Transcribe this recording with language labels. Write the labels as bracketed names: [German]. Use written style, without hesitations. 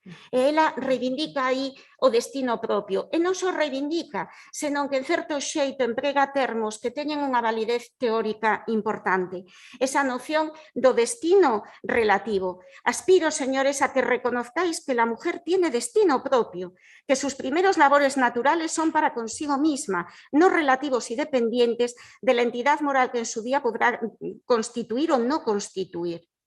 [Galician] E ela reivindica aí o destino propio. E non só reivindica, senón que en certo xeito emprega termos que teñen unha validez teórica importante. Esa noción do destino relativo. [Spanish] Aspiro, señores, a que reconozcáis que la mujer tiene destino propio, que sus primeros labores naturales son para consigo misma, no relativos y dependientes de la entidad moral que en su día podrá constituir o no constituir.